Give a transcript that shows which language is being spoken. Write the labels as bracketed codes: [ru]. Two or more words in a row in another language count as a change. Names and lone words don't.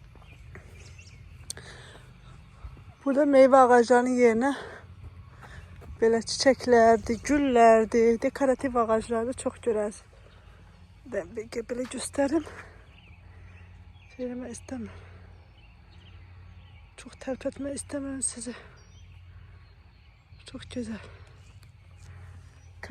[az] Burada meyve ağaclarının yerine Belə çiçəklərdir, güllərdir, dekorativ ağaclardır, çox görərsiniz. Ben belə göstərim. Şeyləmək istəmirəm. Çox tərpətmək istəmirəm sizi. [tr] Çok güzel. [en] Come.